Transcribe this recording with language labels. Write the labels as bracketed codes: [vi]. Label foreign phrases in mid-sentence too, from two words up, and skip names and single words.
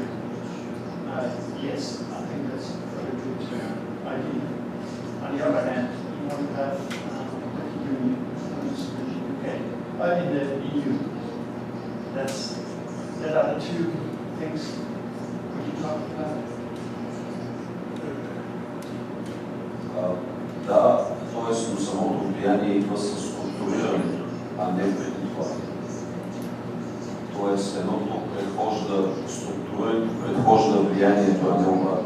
[en] Yes, I think that's a very good idea. On the other hand, you want to have Union in the EU. That are the two things we can talk about. [bg] Да, т.е. самото влияние идва с структурирането, а не преди това. Тоест едното предхожда структурирането, предхожда влиянието, а не обратно.